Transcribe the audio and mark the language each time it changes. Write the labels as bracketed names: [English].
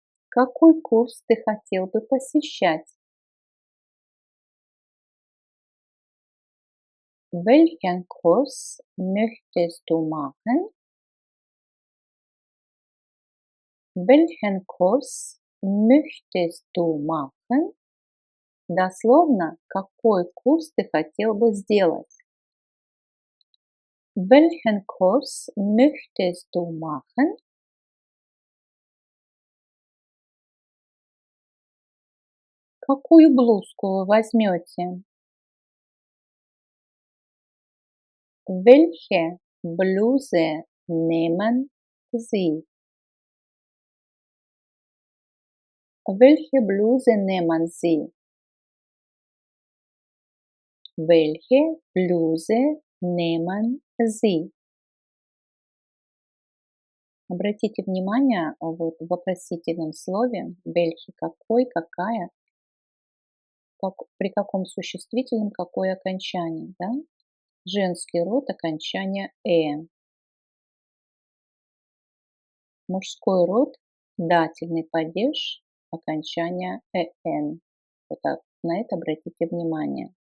[Russian] Какой курс ты хотел бы посещать? [German] Welchen Kurs möchtest du machen? Welchen Kurs möchtest du machen? [Russian] Дословно, какой курс ты хотел бы сделать? [German] Welchen Kurs möchtest du machen? [Russian] Какую блузку вы возьмете? [German] Welche Bluse nehmen Sie? Welche Bluse nehmen Sie? Welche Bluse nehmen Sie? [Russian] Обратите внимание, вот в вопросительном слове welche какой, какая, при каком существительном какое окончание, да? Женский род окончание мужской род дательный падеж окончание Вот так, на это обратите внимание.